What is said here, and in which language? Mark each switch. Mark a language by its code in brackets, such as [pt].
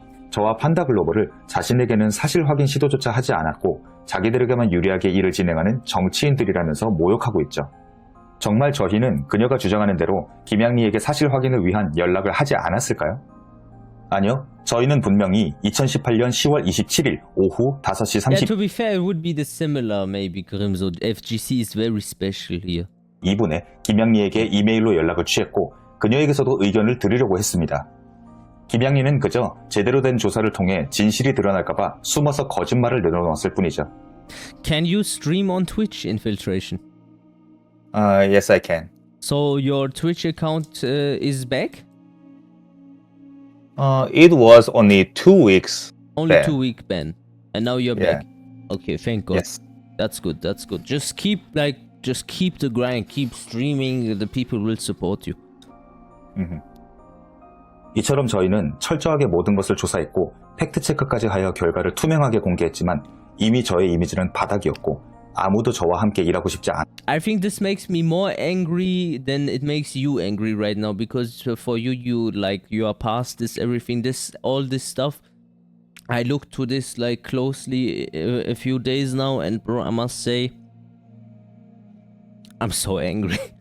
[ko] 저와 판다글로벌을 자신에게는 사실 확인 시도조차 하지 않았고 자기들에게만 유리하게 일을 진행하는 정치인들이라면서 모욕하고 있죠. 정말 저희는 그녀가 주장하는 대로 김양리에게 사실 확인을 위한 연락을 하지 않았을까요? 아니요. 저희는 분명히 2018년 10월 27일 오후 5시 30분 [en] Yeah, to be fair, it would be the similar maybe, Grimso. FGC is very special here. [ko] 2분에 김양리에게 이메일로 연락을 취했고 그녀에게서도 의견을 드리려고 했습니다. 김양리는 그저 제대로 된 조사를 통해 진실이 드러날까봐 숨어서 거짓말을 내놓았을 뿐이죠. [en] Can you stream on Twitch, Infiltration? Yes, I can. So your Twitch account is back? It was only 2 weeks. Only ban. 2-week ban. And now you're Yeah. back. Okay, thank God. Yes. That's good, that's good. Just keep the grind, keep streaming, the people will support you. [ko] 이처럼 저희는 철저하게 모든 것을 조사했고 팩트체크까지 하여 결과를 투명하게 공개했지만 이미 저의 이미지는 바닥이었고 아무도 저와 함께 일하고 싶지 않... [en] I think this makes me more angry than it makes you angry right now, because for you you are past this everything, all this stuff. I looked to this like closely a few days now, and bro, I must say I'm so angry.